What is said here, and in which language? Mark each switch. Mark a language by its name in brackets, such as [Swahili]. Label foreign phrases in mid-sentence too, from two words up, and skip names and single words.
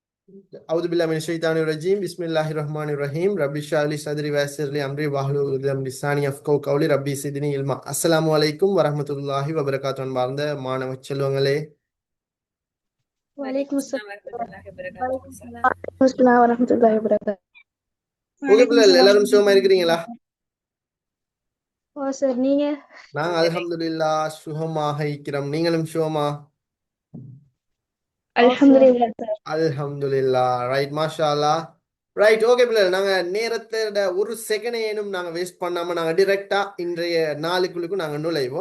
[Arabic] أعوذ بالله من الشيطان الرجيم بسم الله الرحمن الرحيم ربي اشرح لي صدري ويسر لي أمري واحلل عقدة من لساني يفقهوا قولي ربي زدني علما السلام عليكم ورحمة الله وبركاته [Tamil] அன்பார்ந்த மாணவ செல்வங்களே [Arabic] وعليكم وعليكم السلام. السلام ورحمة الله وبركاته. وعليكم السلام ورحمة الله وبركاته. [Tamil] ஓகே [Arabic] وعليكم [Tamil] பிள்ளைகள் [Arabic] السلام. [Tamil] எல்லாரும் சுகமா இருக்கிறீங்களா? ஓ சார் நீங்க நாங்க அல்ஹம்துலில்லாஹ் சுகமாக இருக்கிறோம். நீங்களும் சுகமா? அல்ஹம்துலில்லாஹ் சார். அல்ஹம்துலில்லாஹ் ரைட் [Arabic] ما شاء الله [English] right okay [Tamil] பிள்ளைகள் நாங்க நேரத்தோட ஒரு செகண்டேனும் நாங்க வேஸ்ட் பண்ணாம நாங்க டிரெக்டா இன்றைய நாளுக்குள்ளுக்கும் நாங்க நுழைவோம்.